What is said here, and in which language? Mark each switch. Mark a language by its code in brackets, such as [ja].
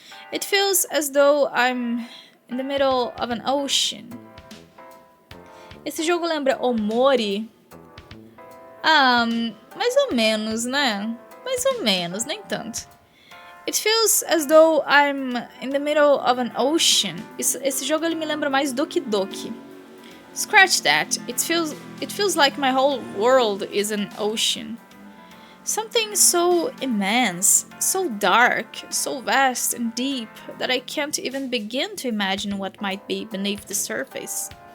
[en] It feels as though I'm in the middle of an ocean. [pt] Esse jogo lembra Omori? Mais ou menos, né? Mais ou menos, nem tanto. [en] It feels as though I'm in the middle of an ocean. [pt] Esse jogo ele me lembra mais Doki Doki. [en] Scratch that. It feels like my whole world is an ocean. Something so immense, so dark, so vast and deep that I can't even begin to imagine what might be beneath the surface.